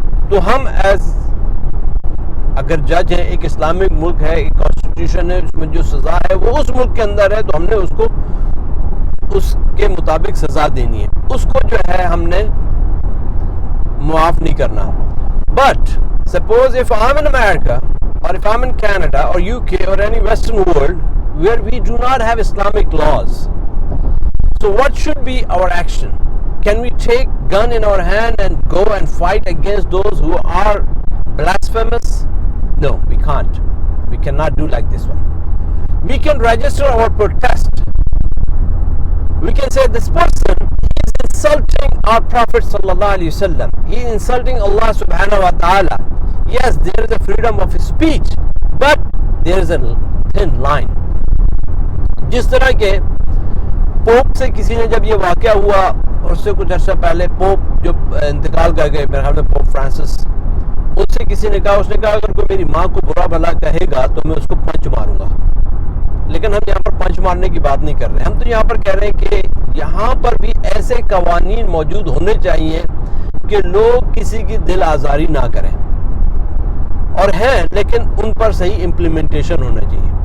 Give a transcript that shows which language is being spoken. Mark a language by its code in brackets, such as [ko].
[ur] تو ہم اگر جج ہیں، ایک اسلامک ملک ہے، ایک کانسٹیٹیوشن ہے، اس میں جو سزا ہے وہ اس ملک کے اندر ہے، تو ہم نے اس کو اس کے مطابق سزا دینی ہے، اس کو جو ہے ہم نے معاف نہیں کرنا. [en] But suppose if I'm in America or if I'm in Canada or UK or any Western world where we do not have Islamic laws, so what should be our action? Can we take gun in our hand and go and fight against those who are blasphemous? No, we can't. We cannot do like this one. We can register our protest. We can say this person is insulting our Prophet sallallahu alaihi wasallam. He is insulting Allah subhanahu wa ta'ala. Yes, there is a freedom of speech, but there is a thin line. [ur] جس طرح کے pope سے کسی نے جب یہ واقعہ ہوا اور اس سے کچھ عرصہ پہلے پوپ جو انتقال کر گئے، میرے خیال میں پوپ فرانسس، اس سے کسی نے کہا، اس نے کہا اگر کوئی میری ماں کو برا بھلا کہے گا تو میں اس کو پنچ ماروں گا. لیکن ہم یہاں پر پنچ مارنے کی بات نہیں کر رہے، ہم تو یہاں پر کہہ رہے ہیں کہ یہاں پر بھی ایسے قوانین موجود ہونے چاہیے کہ لوگ کسی کی دل آزاری نہ کریں، اور ہیں لیکن ان پر صحیح امپلیمنٹیشن ہونا چاہیے.